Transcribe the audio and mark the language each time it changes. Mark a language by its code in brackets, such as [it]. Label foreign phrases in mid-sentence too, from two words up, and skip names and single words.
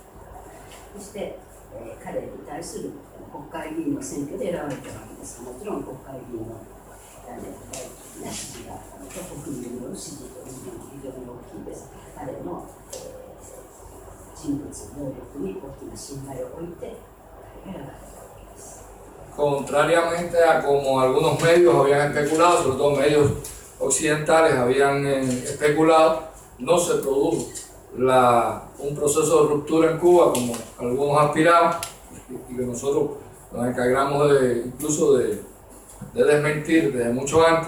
[ja] そして、彼に対する国会議員の選挙で選ばれたわけですが、もちろん国会議員の大きな支持があったのと、国民による支持というのも非常に大きいです。彼の、人物、能力に大きな信頼を置いて、彼が選ばれたわけです。 [es] Contrariamente a como algunos medios habían especulado, sobre todo medios occidentales habían especulado, no se produjo un proceso de ruptura en Cuba como algunos aspiraban y que nosotros nos encargamos incluso de desmentir desde mucho antes.